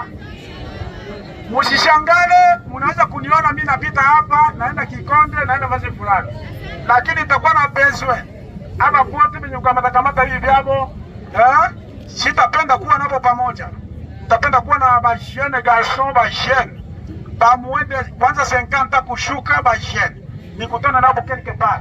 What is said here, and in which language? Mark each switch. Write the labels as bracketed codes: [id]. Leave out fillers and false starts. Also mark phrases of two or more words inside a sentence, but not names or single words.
[sw] Musishangale, mnaweza kuniona mimi napita hapa, naenda Kikonde, naenda vazi fulani. Lakini itakuwa na bezwe. Ama pote mwenye kamata hivi hapo, sitapenda kuwa nabo pamoja. Nitapenda kuwa na ba [fr] jeune garçon, [sw] ba jeune. Ba mwende kwanza 50 kushuka ba jeune. Nikutana nabo [fr] quelque part.